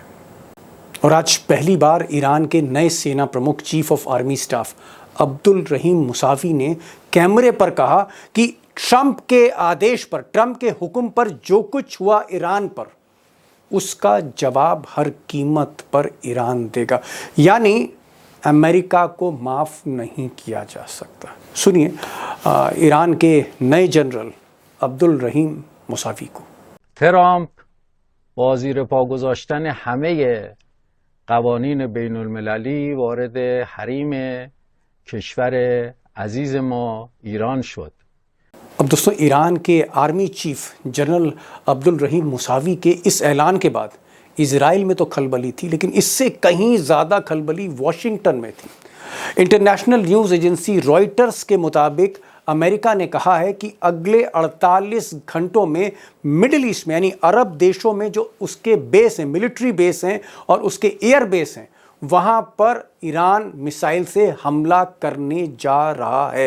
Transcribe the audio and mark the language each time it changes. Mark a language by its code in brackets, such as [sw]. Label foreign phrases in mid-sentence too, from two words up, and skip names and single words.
[hi] और आज पहली बार ईरान के नए सेना प्रमुख, [en] chief of army staff [hi] अब्दुल रहीम मुसावी ने कैमरे पर कहा कि ट्रंप के आदेश पर, ट्रंप के हुक्म पर जो कुछ हुआ ईरान पर, उसका जवाब हर कीमत पर ईरान देगा। यानी अमेरिका को माफ नहीं किया जा सकता। सुनिए ईरान के नए जनरल अब्दुल रहीम मुसावी को। [fa] ट्रंप با زیر پا گذاشتن همه قوانین بین المللی وارد حریم کشور عزیز ما ایران شد. [hi] अब दोस्तों, ईरान के [en] army chief [hi] जनरल अब्दुल रहीम मुसावी के इस ऐलान के बाद इजराइल में तो खलबली थी, लेकिन इससे कहीं ज़्यादा खलबली वॉशिंगटन में थी। [en] international news agency [hi] रॉयटर्स के मुताबिक अमेरिका ने कहा है कि अगले 48 घंटों में मिडिल ईस्ट में, यानी अरब देशों में जो उसके बेस हैं, [en] military base [hi] हैं और उसके [en] air base [hi] हैं, वहां पर ईरान मिसाइल से हमला करने जा रहा है।